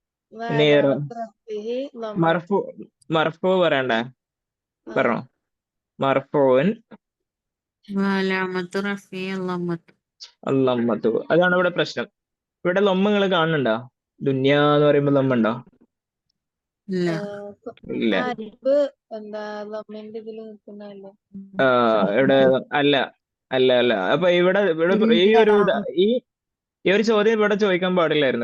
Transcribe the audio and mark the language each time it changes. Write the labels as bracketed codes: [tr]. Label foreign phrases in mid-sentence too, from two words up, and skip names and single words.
[ml] ഇനി [ar] وعلامة رفعه ضمة. [ml] മർഫു മർഫു പറയണ്ടേ? ആ. പറഞ്ഞോ. മർഫൂൻ [ar] وعلامة رفعه الضمة. [ml] അല്ലമ്മത്തു. അതാണ് ഇവിടെ പ്രശ്നം. ഇവിടെ ലൊമ്മ നിങ്ങൾ കാണുന്നുണ്ടോ? ദുന്യ എന്ന് പറയുമ്പോ ലൊമ്മ ഉണ്ടോ? لا. ഇല്ല. അരിബ് എന്താ ലമ്മിന്റെ ഇതിൽ നിൽക്കുന്നതല്ലേ? ഇവിടെ അല്ല അല്ല അല്ല. അപ്പൊ ഇവിടെ ഈ ഒരു ഈ ഒരു ചോദ്യം ഇവിടെ ചോദിക്കാൻ പാടില്ലായിരുന്നു.